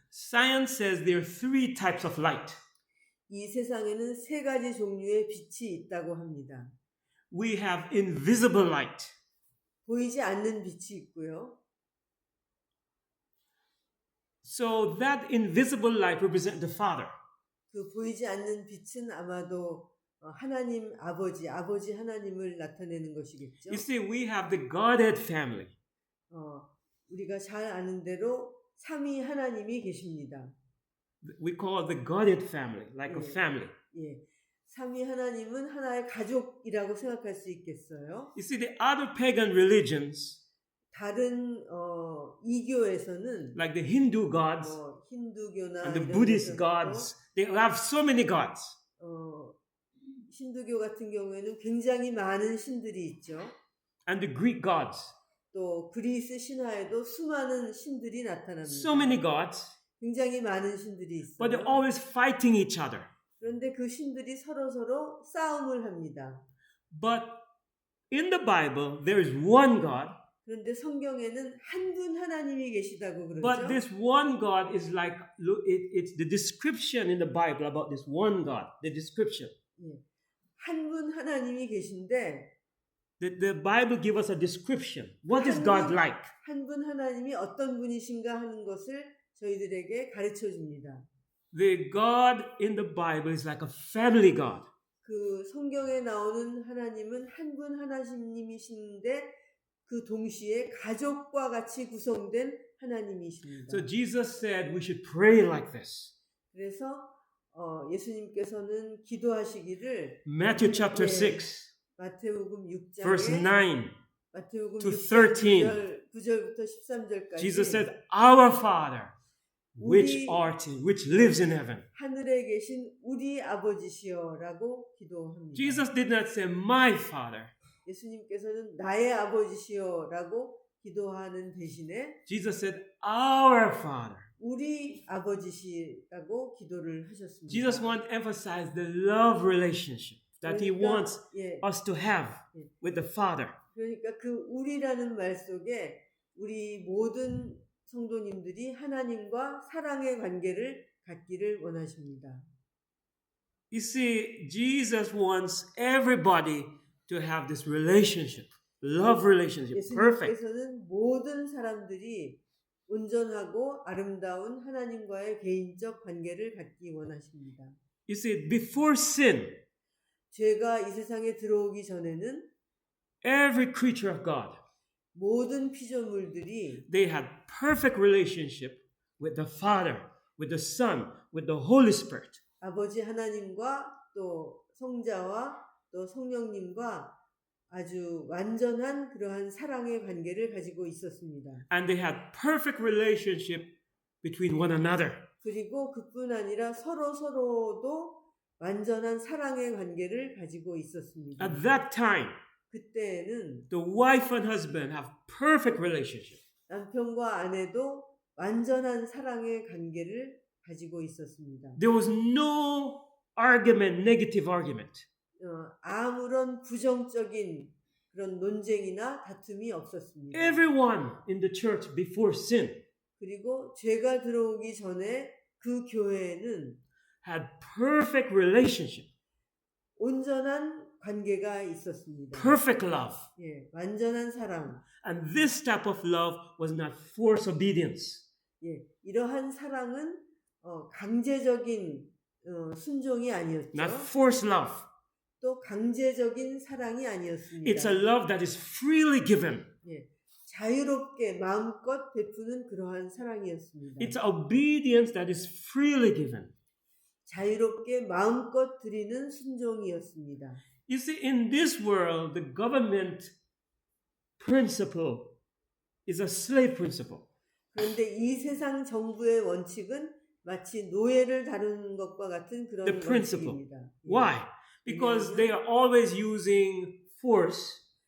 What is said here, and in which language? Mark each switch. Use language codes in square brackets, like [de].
[en] science says there are 3 types of light. [ko] 이 세상에는 세 가지 종류의 빛이 있다고 합니다. [en] We have invisible light. [ko] 보이지 않는 빛이 있고요. [en] So that invisible light represents the Father. [ko] 그 보이지 않는 빛은 아마도 하나님 아버지 하나님을 나타내는 것이겠죠. [en] You see, we have the Godhead family. [ko] 우리가 잘 아는 대로 삼위 하나님이 계십니다. [en] We call it the Godhead family, like a Yeah. family. [ko] 예, 삼위 하나님은 하나의 가족이라고 생각할 수 있겠어요. [en] You see, the other pagan religions, [ko] 다른 이교에서는 [en] like the Hindu gods [ko] 힌두교나 [en] and the [ko] 이런 [en] Buddhist [ko] 데서도, [en] gods, they have so many gods. [ko] 힌두교 같은 경우에는 굉장히 많은 신들이 있죠. [en] And the Greek gods, [ko] 또 그리스 신화에도 수많은 신들이 나타납니다. [en] so many gods, [ko] 굉장히 많은 신들이 [en] but they're [ko] 있어요. [en] always fighting each other. [ko] 그런데 그 신들이 서로 싸움을 합니다. [en] But in the Bible, there is one God, [ko] 그런데 성경에는 한 분 하나님이 계시다고 그러죠. [en] but this one God is like, look, it's the description in the Bible about this one God, the description. [ko] 한 분 하나님이 계신데 [en] The Bible gives us a description. What is God like? [ko] 한 분 하나님이 어떤 분이신가 하는 것을 저희들에게 가르쳐 줍니다. [en] The God in the Bible is like a family God. [ko] 그 성경에 나오는 하나님은 한 분 하나님이신데 그 동시에 가족과 같이 구성된 하나님이십니다. [en] So Jesus said we should pray like this. [ko] 그래서 예수님께서는 기도하시기를 [en] Matthew chapter [ko] 네. [en] 6, [ko] 마태복음 [en] verse [ko] 6장에 [en] 9 [ko] 마태복음 [en] to [ko] 6장 [en] 13. [ko] 9절부터 13절까지 [en] Jesus said, Our Father, which [ko] 우리 [en] which lives in heaven. [ko] 하늘에 계신 우리 아버지시여라고 기도합니다. [en] Jesus did not say, My Father. [ko] 예수님께서는 나의 아버지시여라고 기도하는 대신에 [en] Jesus said, Our Father. [ko] 우리 아버지시라고 기도를 하셨습니다. [en] Jesus wants to emphasize the love relationship that He [ko] 그러니까, [en] wants [ko] 예, [en] us to have with the Father. [ko] 그러니까 그 우리라는 말 속에 우리 모든 성도님들이 하나님과 사랑의 관계를 갖기를 원하십니다. [en] You see, Jesus wants everybody to have this relationship, love relationship, perfect. [ko] 예수님께서는 모든 사람들이 온전하고 아름다운 하나님과의 개인적 관계를 갖기 원하십니다. [en] You see, before sin, [ko] 죄가 이 세상에 들어오기 전에는 [en] every creature of God, [ko] 모든 피조물들이 [en] they had perfect relationship with the Father, with the Son, with the Holy Spirit. [ko] 아버지 하나님과 또 성자와 또 성령님과 아주 완전한 그러한 사랑의 관계를 가지고 있었습니다. [en] And they had perfect relationship between one another. [ko] 그리고 그뿐 아니라 서로도 완전한 사랑의 관계를 가지고 있었습니다. [en] At that time, [ko] 그때에는 [en] the wife and husband have perfect relationship. [ko] 남편과 아내도 완전한 사랑의 관계를 가지고 있었습니다. [en] There was no argument, negative argument. [ko] 아무런 부정적인 그런 논쟁이나 다툼이 없었습니다. [en] Everyone in the church before sin [ko] 그리고 죄가 들어오기 전에 그 교회에는 [en] had perfect relationship, [ko] 온전한 관계가 있었습니다. [en] perfect love. [ko] 예, 완전한 사랑. [en] And this type of love was not forced obedience. [ko] 예, 이러한 사랑은 강제적인 순종이 아니었죠. [en] Not forced love. [ko] 또 강제적인 사랑이 아니었습니다. [en] It's a love that is freely given. [ko] 예, 자유롭게 마음껏 베푸는 그러한 사랑이었습니다. [en] It's obedience that is freely given. [ko] 자유롭게 마음껏 드리는 순종이었습니다. [en] You see, in this world, the government principle is a slave principle. [ko] 그런데 이 세상 정부의 원칙은 마치 노예를 다루는 것과 같은 그런 [en] The principle. [ko] 원칙입니다. 예. [en] Why? Because they are always using force